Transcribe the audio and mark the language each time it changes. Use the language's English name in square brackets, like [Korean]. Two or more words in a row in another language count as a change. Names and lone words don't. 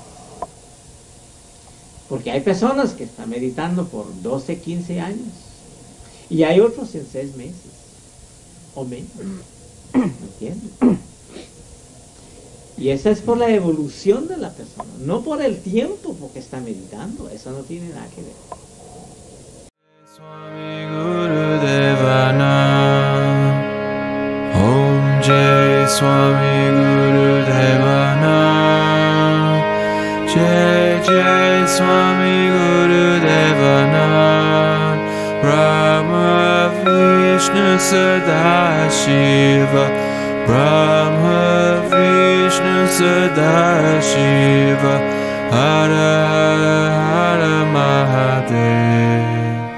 [Spanish] Porque hay personas que están meditando por 12, 15 años. Y hay otros en 6 meses. O menos. ¿Me entiendes? Y esa es por la evolución de la persona. No por el tiempo porque está meditando. Eso no tiene nada que ver. [Hindi] स्वामी गुरुदेवन ॐ जय स्वामी गुरुदेवन जय जय स्वामी गुरुदेवन ब्रह्मा विष्णु सदाशिव ब्रह्मा विष्णु सदाशिव हर हर हर महादेव